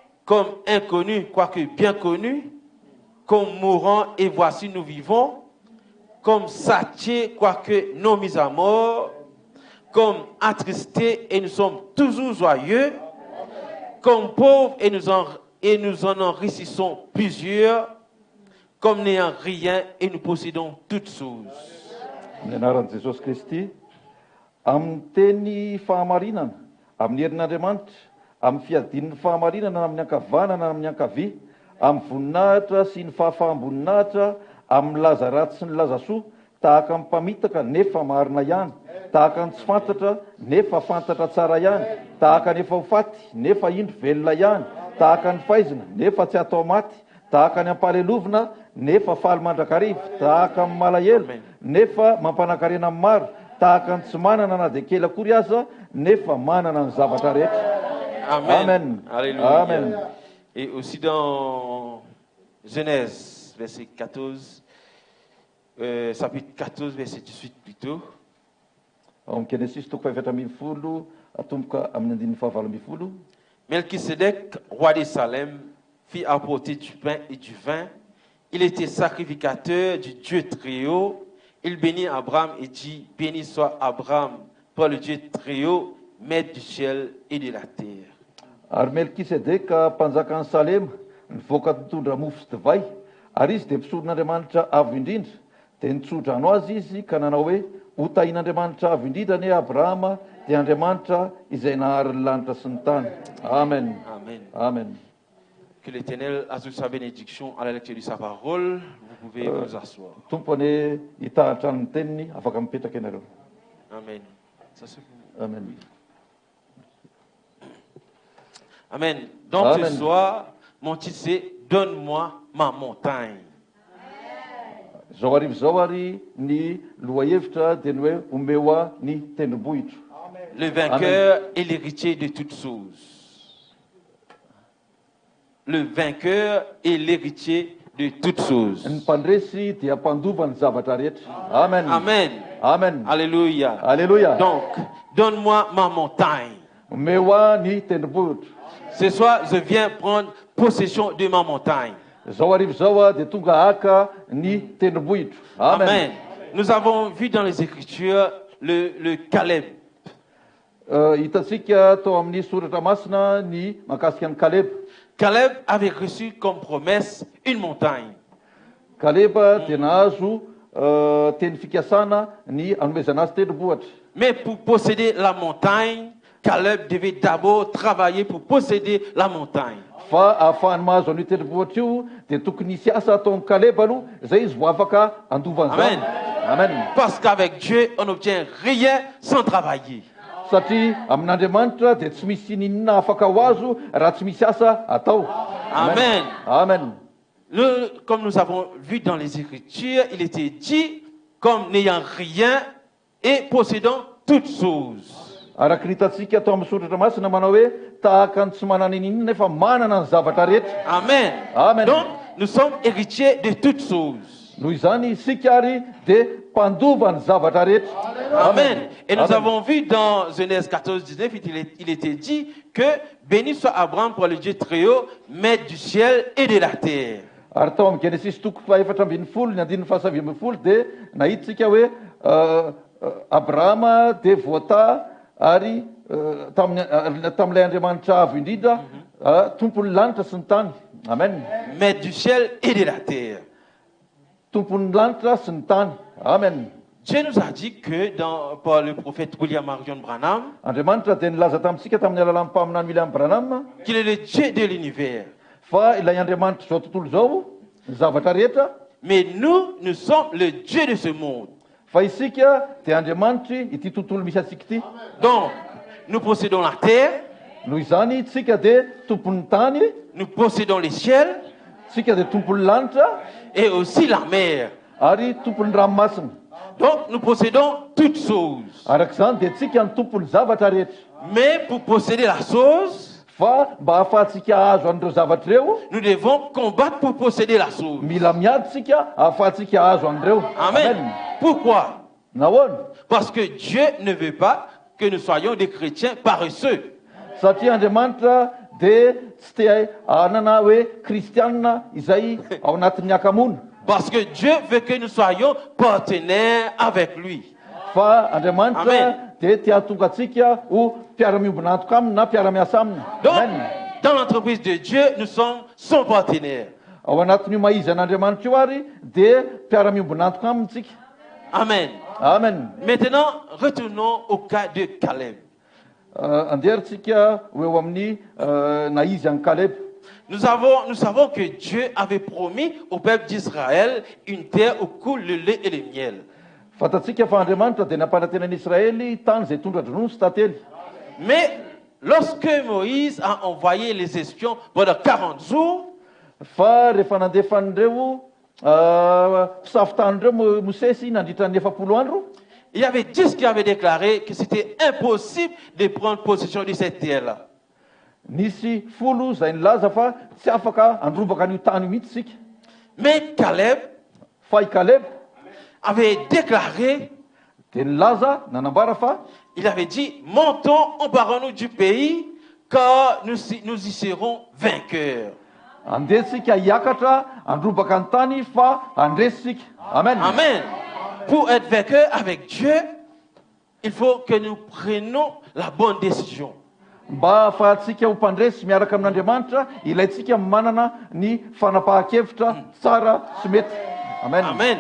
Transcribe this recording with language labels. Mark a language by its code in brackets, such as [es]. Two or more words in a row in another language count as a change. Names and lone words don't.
[fr] comme inconnus, quoique bien connus, comme mourants et voici nous vivons, comme satiés, quoique non mis à mort, comme attristés et nous sommes toujours joyeux, comme pauvres et nous en enrichissons plusieurs, comme n'ayant rien et nous possédons toutes choses. [mg] Amin'ny anaran'i Jesosy Kristy, amin'ny teny fahamarinana, amin'ny herin'Andriamanitra, amin'ny fiadin'ny fahamarinana amin'ny ankavanana amin'ny ankavia, amin'ny voninahitra sy ny fahafahamboninahitra, amin'ny laza ratsy sy ny laza soa, tahaka ny mpamitaka nefa marina ihany, tahaka ny tsy fantatra nefa fantatra tsara ihany, tahaka ny efa ho faty nefa indro velona ihany, tahaka ny faizina nefa tsy atao maty, tahaka ny ampalelovina nefa faly mandrakariva, tahaka ny malahelo nefa mampanakarena amin'ny maro, tahaka ny tsy manana na dia kely akory aza nefa manana ny zavatra rehetra. Amen. Amen. Alléluia. Amen. [fr] Et aussi dans Genèse, verset 14, chapitre 14, verset 18 plutôt. [mg] Ao amin'ny Genesis toko fahavatra ambin'ny folo atomboka amin'ny andininy fahavalo ambin'ny folo. [fr] Melchisedec, roi de Salem, fit apporter du pain et du vin. Il était sacrificateur du Dieu très haut. Il bénit Abraham et dit, béni soit Abraham par le Dieu très haut, maître du ciel et de la terre. [mg] Ary Melkisedeka mpanjakan'ny Salema nivoaka nitondra mofo sy divay, ary izy dia mpisoron'Andriamanitra avo indrindra, dia nitsodrano azy izy ka nanao hoe ho tahin'Andriamanitra avo indrindra ne Abrahama dia Andriamanitra izay nahary ny lanitra sy ny tany. Amen. Amen. Amen. [fr] Que l'Éternel ajoute sa bénédiction à la lecture de sa parole. Vous pouvez vous asseoir. [mg] Tompony hitahatra ny teniny afaka mipetraka ianareo. [fr] Amen. Ça, c'est pour vous. Amen. Amen. Donc Amen. ce soir, mon titre c'est Donne-moi ma montagne. [mg] Zao arivo zao ary ny lohahevitra dia ny hoe omeo ahy ny tendrombohitra. [fr] Le vainqueur est l'héritier de toutes choses. Le vainqueur est l'héritier de toutes choses. [mg] Ny mpandresy dia mpandova ny zavatra rehetra. Amen. Amen. Amen. Alléluia. Alléluia. [fr] Donc, donne-moi ma montagne. [mg] Omeo ahy ny tendrombohitra. [fr] Ce soir, je viens prendre possession de ma montagne. [mg] Zao arivo zao dia tonga haka ny tendrombohitra. Amen. Amen. [fr] Nous avons vu dans les Écritures le Caleb. [mg] Hitantsika tao amin'ny soratra masina ny mahakasika ny Kaleba. [fr] Caleb avait reçu comme promesse une montagne. [mg] Kaleba dia nahazo teny fikasana ny anomezana azy tendrombohitra. [fr] Mais pour posséder la montagne, Caleb devait d'abord travailler pour posséder la montagne. [mg] Fa ahafahany mahazo an'io tendrombohitra io dia tokony hisy asa ataon'ny Kaleba aloha, zay izy vo afaka andovan'izany. Amen. Amen. [fr] Parce qu'avec Dieu, on n'obtient rien sans travailler. [mg] Satria amin'Andriamanitra dia tsy misy ninona afaka ho azo raha tsy misy asa atao. Amen. Amen. [fr] Comme nous avons vu dans les Écritures, il était dit comme n'ayant rien et possédant toutes choses. [mg] Araka hitantsika atao amin'ny soratra masina manao hoe tahaka ny tsy manana ninona nefa manana ny zavatra rehetra. Amen. Amen. [fr] Donc, nous sommes héritiers de toutes choses. [mg] Noho izany isika ary dia mpandova ny zavatra rehetra. [fr] Amen. Et nous Amen. avons vu dans Genèse 14, 19, il était dit que béni soit Abraham pour le Dieu très haut, maître du ciel et de la terre. [mg] Ary tao amin'ny Genesis toko faefatra ambin'ny folo ny andininy fahasavy ambin'ny folo dia nahitatsika hoe Abrahama dia voata ary tamin'ilay Andriamanitra avo indrindra tompon'ny lanitra sy ny tany. Amen. [fr] Maître du ciel et de la terre. [mg] Tompon'ny lanitra sy ny tany. Amen. [fr] Dieu nous a dit que par le prophète William Marion Branham, [mg] Andriamanitra dia nilaza tamintsika tamin'ny alalan'ny mpaminany William Branham [fr] qu'il est le Dieu de l'univers. [mg] fa ilay Andriamanitra zao tontolo zao ny zavatra rehetra, [fr] Mais nous sommes le Dieu de ce monde. [mg] fa isika dia Andriamanitra ity tontolo misy atsika ity. [fr] Donc, nous possédons la terre, [mg] Noho izany tsika dia tompon'ny tany, [fr] nous possédons les ciels [mg] tsika dia tompon'ny lanitra [fr] et aussi la mer. [mg] ary tompon'ny ranomasina. [fr] Donc, nous possédons toutes choses. [mg] Arak'izany dia tsika ny tompon'ny zavatra rehetra. [fr] Mais pour posséder la chose, [mg] Fa mba ahafahantsika ahazo an'ireo zavatra ireo, [fr] nous devons combattre pour posséder la chose. [mg] mila miady tsika ahafahantsika ahazo an'ireo. [fr] Amen. Pourquoi? [mg] Nahoana? [fr] Parce que Dieu ne veut pas que nous soyons des chrétiens paresseux. [mg] Satria Andriamanitra dia tsy te hanana hoe kristianina izay ao anatin'ny akamoana. [fr] Parce que Dieu veut que nous soyons partenaires avec lui. [mg] Fa Andriamanitra Amen. dia tia hatonga antsika ho mpiara-miombina antoka aminy na mpiara-miasa aminy. [fr] Donc, Amen. dans l'entreprise de Dieu, nous sommes son partenaire. [mg] Ao anatin'io maizy an'Andriamanitra io ary dia mpiara-miombina antoka aminy tsika. Amen. Amen. [fr] Maintenant, retournons au cas de Caleb. [mg] Anderitsika ho eo amin'ny naizy an'i Caleb. [fr] Nous savons que Dieu avait promis au peuple d'Israël une terre où coule le lait et le miel. [mg] Fantatsika fa Andriamanitra dia nampanantenan'Israely tany izay tondra-dronono sy tantely. [fr] Mais lorsque Moïse a envoyé les espions pendant 40 jours, [mg] Fa rehefa nandefan'ireo mpisafitan'ireo Mosesy nandritra ny 40 andro, [fr] il y avait 10 qui avaient déclaré que c'était impossible de prendre possession de cette terre-là. [mg] nisy folo izay nilaza fa tsy afaka andrombaka an'io tany io mihitsy sika. [fr] Mais Caleb [mg] Fa i Caleb [fr] avait déclaré, [mg] dia nilaza nanambara fa [fr] il avait dit, montons, emparons-nous du pays, car nous y serons vainqueurs. [mg] andesika hiakatra andrombaka ny tany fa andresisika. Amen. Amen. [fr] Pour être vainqueur avec Dieu, il faut que nous prenions la bonne décision. [mg] Mba ahafahantsika ho mpandresy miaraka amin'Andriamanitra, ilaintsika manana ny fanapahan-kevitra tsara sy mety. Amen. Amen.